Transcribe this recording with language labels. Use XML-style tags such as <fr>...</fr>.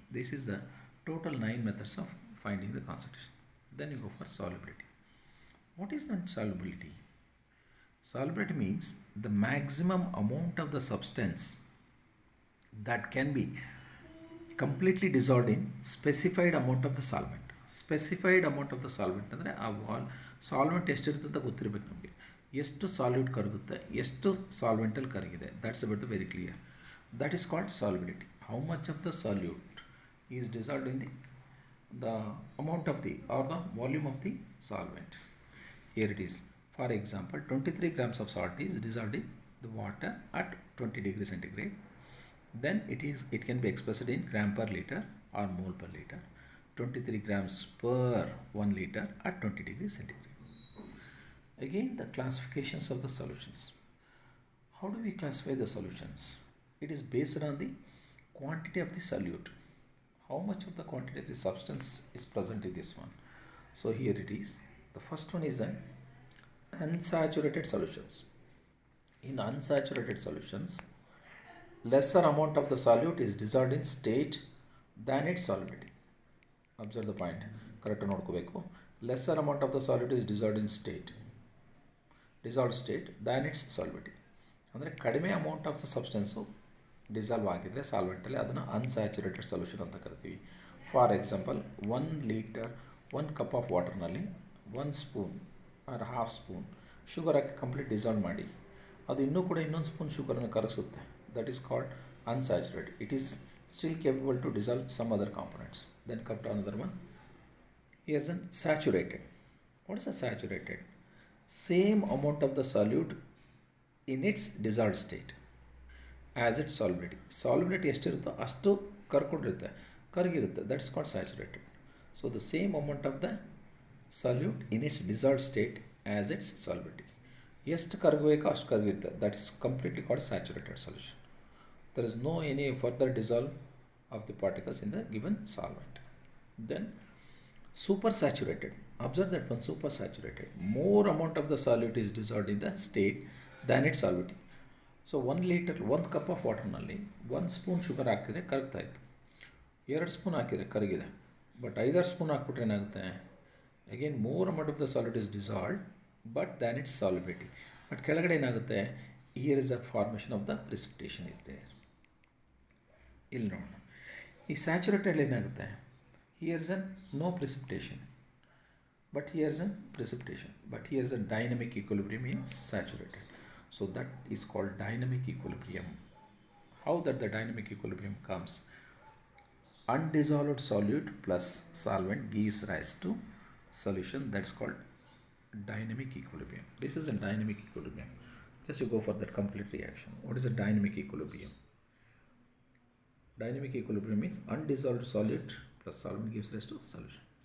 <en>This is the total 9 methods of finding the concentration. Then you go for solubility. What is that solubility? Solubility means the maximum amount of the substance that can be completely dissolved in specified amount of the solvent. Specified amount of the solvent</en> <kn>ಅಂದರೆ ಆ solvent ಎಷ್ಟಿರುತ್ತೆ ಅಂತ ಗೊತ್ತಿರಬೇಕು ನಮಗೆ. ಎಷ್ಟು salute ಕರಗುತ್ತೆ, ಎಷ್ಟು ಸಾಲ್ವೆಂಟಲ್ಲಿ ಕರಗಿದೆ,</kn> <en>That's about the very clear. That is called solubility. How much of the solute is dissolved in the amount of the or the volume of the solvent. Here it is. For example, 23 grams of salt is dissolved in the water at 20 degrees centigrade. Then it can be expressed in gram per liter or mole per liter. 23 grams per 1 liter at 20 degrees centigrade. Again, the classifications of the solutions. How do we classify the solutions? It is based on the quantity of the solute. How much of the quantity of the substance is present in this one. So here it is. The first one is an unsaturated solutions. In unsaturated solutions, lesser amount of the solute is dissolved in state than its solubility. Observe the point. Correct</en> <kn>ನೋಡ್ಕೋಬೇಕು.</kn> <en>Lesser amount of the solute is dissolved in dissolved state than its solubility.</en> <kn>ಅಂದರೆ ಕಡಿಮೆ</kn> <en>amount of the substance</en> <kn>dissolve ಆಗಿದ್ರೆ ಸಾಲ್ವೆಂಟಲ್ಲಿ ಅದನ್ನು unsaturated solution ಅಂತ ಕರಿತೀವಿ.</kn> <en>for example</en> <kn>1 litre 1 cup of ವಾಟರ್ನಲ್ಲಿ 1 spoon R half spoon sugar hockey complete dissolve ಮಾಡಿ ಅದು ಇನ್ನೂ ಕೂಡ ಇನ್ನೊಂದು spoon ಶುಗರನ್ನು ಕರಗಿಸುತ್ತೆ.</kn> <en>That is called unsaturated. It is still capable to dissolve some other components. Then come to another one. Here's an saturated. What is a saturated? Same amount of the solute in its dissolved state as its solubility.</en> <kn>Solubility ಎಷ್ಟಿರುತ್ತೋ ಅಷ್ಟು ಕರಗಿರುತ್ತೆ.</kn> <en>That's called saturated. So the same amount of the solute in its dissolved state as its solubility.</en> <kn>ಎಷ್ಟು ಕರಗಬೇಕೋ ಅಷ್ಟು ಕರಗಿರುತ್ತೆ.</kn> <en>That is completely called saturated solution. There is no any further dissolve of the particles in the given solvent. Then supersaturated. Observe that one, supersaturated. More amount of the solute is dissolved in the state than its solubility.</en> <kn>So 1 litre 1 cup of ವಾಟರ್ನಲ್ಲಿ 1 spoon sugar ಹಾಕಿದರೆ ಕರಗ್ತಾ ಇತ್ತು. 2 spoon ಹಾಕಿದರೆ ಕರಗಿದೆ. But 5 spoon ಹಾಕ್ಬಿಟ್ರೆ ಏನಾಗುತ್ತೆ,</kn> <en>Again more amount of the salt is dissolved but than its solubility.</en> <kn>But ಕೆಳಗಡೆ ಏನಾಗುತ್ತೆ,</kn> <en>Here is a formation of the precipitation is there.</en> <kn>ಇಲ್ಲಿ ನೋಡೋಣ, ಈ ಸ್ಯಾಚುರೇಟೆಡ್ ಏನಾಗುತ್ತೆ,</kn> <en>Here is an no precipitation but here is an precipitation but here is a dynamic equilibrium in saturated. So that is called dynamic equilibrium. How that the dynamic equilibrium comes? Undissolved solute plus solvent gives rise to solution. That's called dynamic equilibrium. This is a dynamic equilibrium. Just you go for that complete reaction. What is a dynamic equilibrium? Dynamic equilibrium means undissolved solute plus solvent gives rise to solution.</en>